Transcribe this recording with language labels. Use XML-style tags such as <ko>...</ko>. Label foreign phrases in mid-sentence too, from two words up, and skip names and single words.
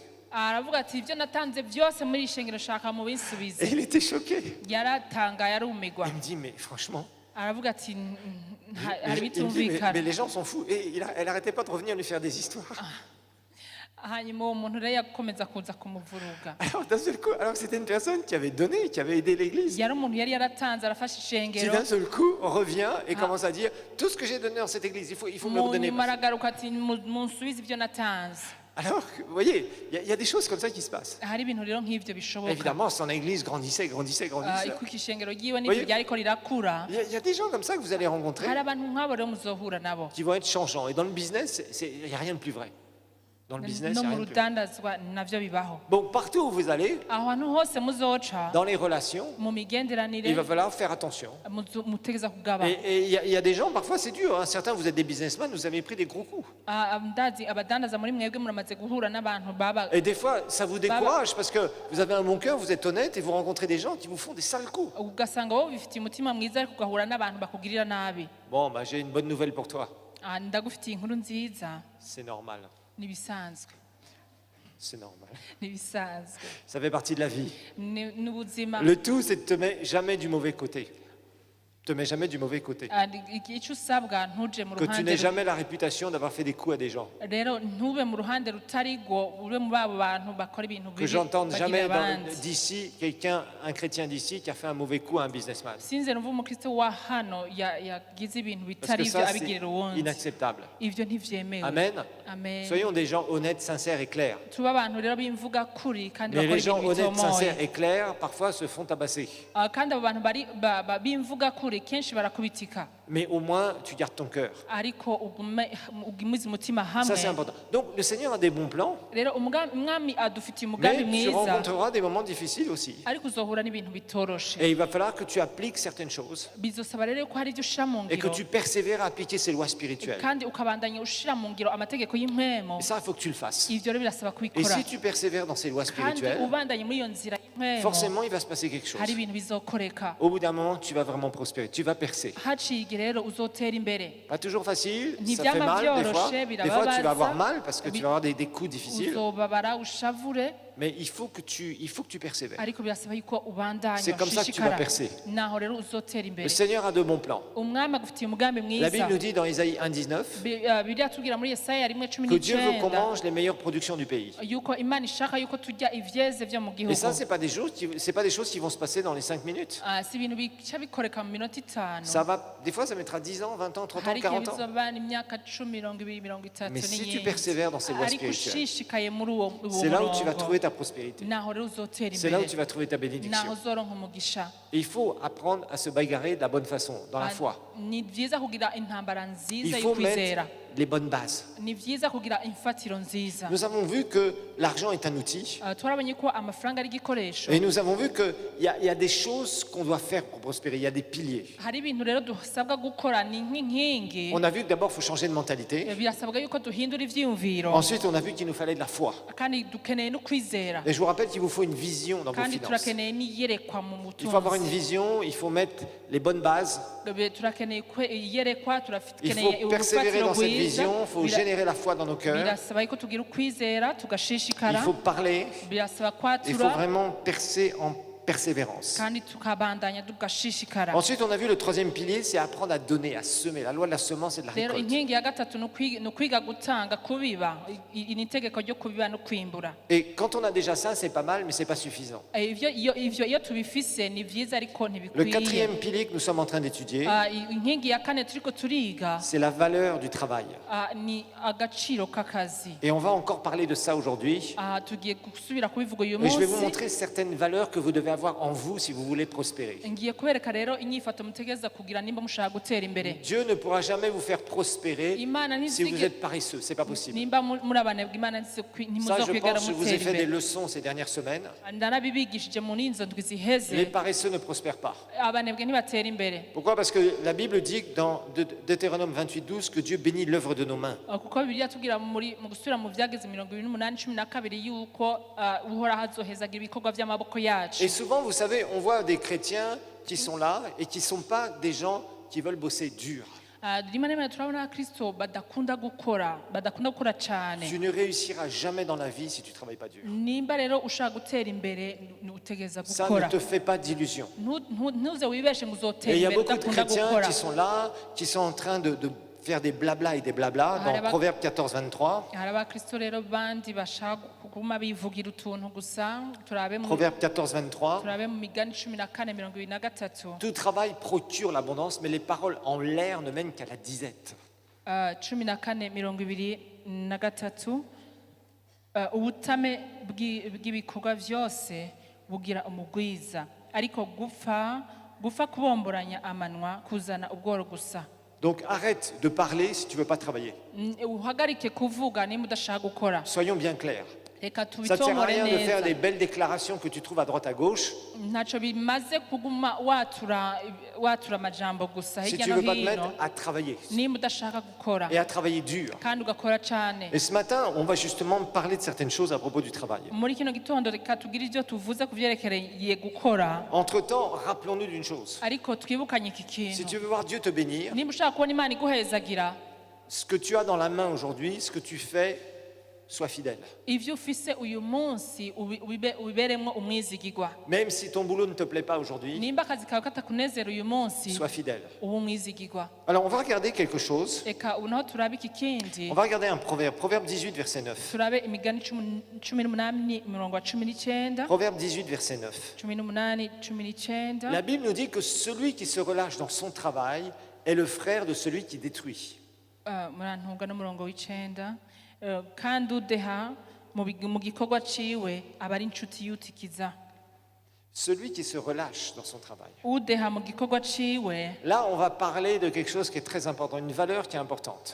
<rn>aravuga ati ibyo natanze byose muri iri shengero shaka mu</rn> <fr>Et</fr> <rn>binsubize</rn> <fr>il était choqué.</fr> <rn>yaratangaye arumigwa</rn> <fr>Il me dit, mais franchement,</fr> <rn>aravuga ati hari</rn> <fr>il me dit,</fr> <rn>bitumvikana</rn> <fr>mais les gens sont fous. Et elle n'arrêtait pas de revenir lui faire des histoires.</fr> <rn>hanyuma uwo muntu rero yakomeza kuza kumuvuruga</rn> <fr>Alors, d'un seul coup, alors que c'était une personne qui avait donné, qui avait aidé l'église,</fr> <rn>yari umuntu yari yaratanze arafashe</rn> <fr>qui</fr> <rn>ishengero</rn> <fr>d'un seul coup revient et commence à dire, tout ce que j'ai donné dans cette église, il faut me le</fr> <rn>mu</rn> <fr>redonner.</fr> <rn>nyuma aragaruka ati munsubize ibyo natanze</rn> <fr>Alors, vous voyez, il y a des choses comme ça qui se passent.</fr> <rn>hari ibintu rero nk'ibyo bishoboka</rn> <fr>Évidemment, son église grandissait.</fr> <rn>kuko ishengero ryiwe</rn> <fr>Voyez-</fr> <rn>n'ibyo ryariko rirakura</rn> <fr>Il y a des gens comme ça que vous allez rencontrer</fr> <rn>hari abantu nk'abo rero muzohura nabo</rn> <fr>qui vont être changeants. Et dans le business, il n'y a rien de plus vrai. Dans le business,</fr> <rn>no</rn> <fr>il y a</fr> <rn>mu</rn> <fr>rien de plus.</fr> <rn>rudandazwa navyo bibaho.</rn> <fr>Donc partout où vous allez,</fr> <rn>Ahantu hose muzoca</rn> <fr>dans les relations,</fr> <rn>mu</rn> <fr>il</fr> <rn>migenderanire</rn> <fr>va falloir faire attention.</fr> <rn>mutegeza kugaba.</rn> <fr>Et il y a des gens, parfois c'est dur, hein. Certains, vous êtes des businessmen, vous avez pris des gros coups.</fr> <rn>Ndazi abadandaza muri mwebwe muramaze guhura n'abantu baba</rn> <fr>Et des fois, ça vous décourage parce que vous avez un bon cœur, vous êtes honnête et vous rencontrez des gens qui vous font des sales coups.</fr> <rn>ugasanga wowe bifitiye umutima mwiza ariko ugahura n'abantu bakugirira nabi.</rn> <fr>Bon, bah, j'ai une bonne nouvelle pour toi.</fr> <rn>Ndagufitiye inkuru nziza,</rn> <fr>C'est normal.</fr> <rn>nibisanzwe</rn> <fr>C'est normal.</fr> <rn>nibisanzwe</rn> <fr>Ça fait partie de la vie.</fr> <rn>n'ubuzima.</rn> <fr>Le tout, c'est de te mettre jamais du mauvais côté. Te mets jamais du mauvais côté.</fr> <rn>Icyo usabwa ntuje mu</rn> <fr>Que tu</fr> <rn>ruhande</rn> <fr>n'aies jamais la réputation d'avoir fait des coups à des gens.</fr> <rn>rero ntube mu ruhande rutari rwo ube mu babo bantu bakora ibintu</rn> <fr>Que</fr> <rn>bibi</rn> <fr>j'entende</fr> <rn>bagirira</rn> <fr>jamais</fr> <rn>abandi.</rn> <fr>d'ici quelqu'un, un chrétien d'ici, qui a fait un mauvais coup à un businessman.</fr> <rn>sinze numva umukristo wa hano yagize ibintu</rn> <fr>Parce</fr> <rn>bitari</rn> <fr>que</fr> <rn>byo</rn> <fr>ça, c'est</fr> <rn>abigirira uwundi.</rn> <fr>inacceptable.</fr> <rn>Ivyo ntivyemewe. Amen. Amen.</rn> <fr>Soyons des gens honnêtes, sincères et clairs.</fr> <rn>tuba abantu rero bimvuga kuri kandi</rn> <fr>Mais</fr> <rn>bakora</rn> <fr>les gens</fr> <rn>ibintu</rn> <fr>honnêtes, sincères</fr> <rn>bitomoye.</rn> <fr>et clairs, parfois se font tabasser.</fr> <rn>Kandi abo bantu bimvuga kuri kenshi barakubitika,</rn> <fr>Mais au moins, tu gardes ton cœur.</fr> <rn>ariko ugumiza umutima</rn> <fr>Ça,</fr> <rn>hamwe.</rn> <fr>c'est important. Donc, le Seigneur a des bons plans,</fr> <rn>rero umwami adufitiye umugambi</rn> <fr>mais tu</fr> <rn>mwiza,</rn> <fr>rencontreras des moments difficiles aussi.</fr> <rn>ariko uzohura n'ibintu bitoroshe.</rn> <fr>Et il va falloir que tu appliques certaines choses</fr> <rn>Bizosaba rero ko hari ibyo ushira mu</rn> <fr>et que</fr> <rn>ngiro</rn> <fr>tu persévères à appliquer ces lois spirituelles.</fr> <rn>kandi ukabandanya ushira mu ngiro amategeko y'impwemo.</rn> <fr>Et ça, il faut que tu le fasses.</fr> <rn>Ivyo rero birasaba</rn> <fr>Et</fr> <rn>kubikora,</rn> <fr>si tu persévères dans ces lois</fr> <rn>kandi</rn> <fr>spirituelles,</fr> <rn>ubandanye muri iyo nzira y'impwemo,</rn> <fr>forcément, il va se passer quelque chose.</fr> <rn>hari ibintu bizokoreka.</rn> <fr>Au bout d'un moment, tu vas vraiment prospérer, tu vas percer.</fr> <rn>haciye igihe rero uzotera imbere.</rn> <fr>Pas toujours facile, ça fait</fr> <rn>Ntivyama</rn> <fr>mal des fois.</fr> <rn>vyoroshe,</rn> <fr>Des fois, tu vas avoir</fr> <rn>birababaza.</rn> <fr>mal parce que tu vas avoir des coups difficiles.</fr> <rn>Uzobabara ushavure,</rn> <fr>Mais il faut que tu persévères.</fr> <rn>ariko birasaba yuko ubandanya</rn> <fr>C'est comme ça que tu vas</fr> <rn>ushishikara,</rn> <fr>percer.</fr> <rn>naho rero uzotera</rn> <fr>Le</fr> <rn>imbere.</rn> <fr>Seigneur a de bons plans.</fr> <rn>Umwami agufitiye umugambi</rn> <fr>La Bible</fr> <rn>mwiza.</rn> <fr>nous dit dans Isaïe 1,19</fr> <rn>Bibiliya tubwira muri Yesaya rimwe cumi</rn> <fr>que Dieu veut qu'on</fr> <rn>n'icyenda</rn> <fr>mange les meilleures productions du pays.</fr> <rn>yuko Imana ishaka yuko turya ivyeze vyo mu</rn> <fr>Et</fr> <rn>gihugu.</rn> <fr>ça, c'est pas des choses qui vont se passer dans les 5 minutes.</fr> <rn>Si ibintu bica bikoreka mu minota itanu.</rn> <fr>Des fois, ça mettra 10 ans, 20 ans, 30 ans,</fr> <rn>hari igihe</rn> <fr>40 ans.</fr> <rn>bizobana imyaka 10, 20, 30</rn> <fr>Mais si tu</fr> <rn>n'iyindi.</rn> <fr>persévères dans ces lois</fr> <rn>ariko</rn> <fr>spirituelles,</fr> <rn>ushishikaye muri uwo</rn> <fr>c'est là où tu vas</fr> <rn>murongo,</rn> <fr>trouver ta prospérité.</fr> <rn>naho rero uzotera</rn> <fr>C'est là où</fr> <rn>imbere,</rn> <fr>tu vas trouver ta</fr> <rn>naho</rn> <fr>bénédiction.</fr> <rn>uzoronka umugisha.</rn> <fr>Et il faut apprendre à se bagarrer de la bonne façon, dans la foi.</fr> <rn>Ni vyiza kugira intambara</rn> <fr>Il</fr> <rn>nziza</rn> <fr>faut</fr> <rn>y'ukwizera,</rn> <fr>mettre les bonnes bases.</fr> <rn>ni vyiza kugira imfatiro nziza.</rn> <fr>Nous avons vu que l'argent est un outil.</fr> <rn>Twarabonye ko amafaranga ari igikoresho,</rn> <fr>Et nous avons vu qu'il y a des choses qu'on doit faire pour prospérer. Il y a des piliers.</fr> <rn>hari ibintu rero dusabwa gukora ni nk'inkingi.</rn> <fr>On a vu que d'abord, il faut changer de mentalité.</fr> <rn>Birasabwa yuko duhindura ivyiyumviro,</rn> <fr>Ensuite, on a vu qu'il nous fallait de la foi.</fr> <rn>kandi dukeneye no kwizera,</rn> <fr>Et je vous rappelle qu'il vous faut une vision dans vos</fr> <rn>kandi</rn> <fr>finances.</fr> <rn>turakeneye n'iyerekwa mu</rn> <fr>Il faut avoir une</fr> <rn>butunzi.</rn> <fr>vision, il faut mettre les bonnes bases.</fr> <rn>Turakeneye iyerekwa,</rn> <fr>Il</fr> <rn>turakeneye</rn> <fr>faut persévérer</fr> <rn>urufatiro</rn> <fr>dans cette</fr> <rn>rwiza.</rn> <fr>vision, il faut générer la foi dans nos cœurs.</fr> <rn>Birasaba yuko tugira ukwizera</rn> <fr>Il</fr> <rn>tugashishikara,</rn> <fr>faut parler,</fr> <rn>birasaba</rn> <fr>il faut</fr> <rn>kwatura,</rn> <fr>vraiment percer en persévérance.</fr> <rn>kandi tukabandanya tugashishikara.</rn> <fr>Ensuite, on a vu le troisième pilier, c'est apprendre à donner, à semer. La loi de la semence et de la</fr> <rn>rero</rn> <fr>récolte.</fr> <rn>inkingi ya gatatu ni ukwiga gutanga, kubiba. Ni itegeko ryo kubiba no kwimbura.</rn> <fr>Et quand on a déjà ça, c'est pas mal, mais c'est pas suffisant.</fr> <rn>Iyo tubifise ni vyiza, ariko</rn> <fr>Le</fr> <rn>ntibikwiye.</rn> <fr>quatrième pilier que nous sommes en train d'étudier,</fr> <rn>Inkingi ya kane turiko turiga</rn> <fr>c'est la valeur du travail.</fr> <rn>ni agaciro k'akazi.</rn> <fr>Et on va encore parler de ça aujourd'hui.</fr> <rn>Tugiye gusubira kubivuga uyu</rn> <fr>Et je vais vous</fr> <rn>munsi.</rn> <fr>montrer certaines valeurs que vous devez avoir en vous si vous voulez prospérer.</fr> <rn>Ngiye kubereka rero inyifato mutegereza kugira nimba mushaka gutera imbere.</rn> <fr>Dieu ne pourra jamais vous faire prospérer</fr> <rn>Imana</rn> <fr>si vous</fr> <rn>ntizige</rn> <fr>êtes paresseux. C'est pas possible.</fr> <rn>nimba muri abanebwe, Imana</rn> <fr>Ça, je</fr> <rn>ntimuzokwigera</rn> <fr>pense que je vous ai</fr> <rn>mutera</rn> <fr>fait des</fr> <rn>imbere.</rn> <fr>leçons ces dernières semaines.</fr> <rn>Ndanabibigishije muri izo ndwi</rn> <fr>Les</fr> <rn>ziheze,</rn> <fr>paresseux ne prospèrent pas.</fr> <rn>abanebwe ntibatera imbere.</rn> <fr>Pourquoi? Parce que la Bible dit dans Deutéronome 28:12 que Dieu bénit l'œuvre de nos mains.</fr> <rn>Kuko Bibiliya tubwira mu gusubira mu vyageze 28:12 yuko uhoraho azohezagira ibikorwa vy'amaboko yacu.</rn> <fr>Et souvent, vous savez, on voit des chrétiens qui sont là et qui ne sont pas des gens qui veulent bosser dur.</fr> <rn>Rimwe na rimwe turabona abakristo badakunda gukora cane.</rn> <fr>Tu ne réussiras jamais dans la vie si tu ne travailles pas dur.</fr> <rn>Nimba rero ushaka gutera imbere utegeza</rn> <fr>Ça ne</fr> <rn>gukora.</rn> <fr>te fait pas d'illusions.</fr> <rn>Ntuze wibeshe ngo</rn> <fr>Et</fr> <rn>uzotera</rn> <fr>il y a</fr> <rn>imbere</rn> <fr>beaucoup de</fr> <rn>udakunda</rn> <fr>chrétiens</fr> <rn>gukora.</rn> <fr>qui sont là, qui sont en train de faire des blabla et des blabla dans Proverbe 14:23.</fr> <rn>Hari abakristo rero bandi bashaka kuguma bivugira utuntu gusa.</rn> <fr>Proverbe 14:23.</fr> <rn>Turabe mu Migani 14:23.</rn> <fr>Tout travail procure l'abondance, mais les paroles en l'air ne mènent qu'à la disette. 14:23.</fr> <rn>Ubutame bw'ibikorwa vyose bugira umugwiza, ariko gupfa kubomboranya amanwa kuzana ubworo gusa.</rn> <fr>Donc arrête de parler si tu ne veux pas travailler.</fr> <rn>uhagarike kuvuga nimba udashaka gukora.</rn> <fr>Soyons bien clairs.</fr> <rn>Reka</rn> <fr>Ça ne sert à</fr> <rn>tubitomore</rn> <fr>rien de faire des</fr> <rn>neza.</rn> <fr>belles déclarations que tu trouves à droite à gauche</fr> <rn>Ntacyo bimaze kuguma watura amajambo gusa</rn> <fr>si</fr> <rn>hirya</rn> <fr>tu ne</fr> <rn>no</rn> <fr>veux pas te</fr> <rn>hino</rn> <fr>mettre à travailler</fr> <rn>nimba udashaka gukora</rn> <fr>et à travailler dur.</fr> <rn>kandi ugakora cyane.</rn> <fr>Et ce matin, on va justement parler de certaines choses à propos du travail.</fr> <rn>Muri kino gitondo reka tugire ibyo tuvuze ku byerekereye gukora,</rn> <fr>Entre-temps, rappelons-nous d'une chose.</fr> <rn>ariko twibukanye iki</rn> <fr>Si</fr> <rn>kintu.</rn> <fr>tu veux voir Dieu te bénir,</fr> <rn>Nimba ushaka kubona Imana iguhezagira,</rn> <fr>ce que tu as dans la main aujourd'hui, ce que tu fais, sois fidèle.</fr> <rn>ivyo ufise uyu munsi ubiberemwo umwizigirwa.</rn> <fr>Même si ton boulot ne te plaît pas aujourd'hui,</fr> <rn>Nimba akazi kawe katakunezera uyu munsi</rn> <fr>sois fidèle.</fr> <rn>uba umwizigirwa.</rn> <fr>Alors, on va regarder quelque chose.</fr> <rn>Reka ubu naho turabe iki kindi,</rn> <fr>On va regarder un proverbe, Proverbe 18, verset 9.</fr> <rn>turabe imigani 18 umurongo wa 19.</rn> <fr>Proverbe 18, verset 9.</fr> <rn>18 19.</rn> <fr>La Bible nous dit que celui qui se relâche dans son travail est le frère de celui qui détruit.</fr> <rn>Murantunga n'umurongo w'icenda. Kandi udeha mu gikorwa ciwe aba ari inshuti yutikiza.</rn> <fr>Celui qui se relâche dans son travail.</fr> <rn>Udeha mu gikorwa ciwe.</rn> <fr>Là, on va parler de quelque chose qui est très important, une valeur qui est importante.</fr>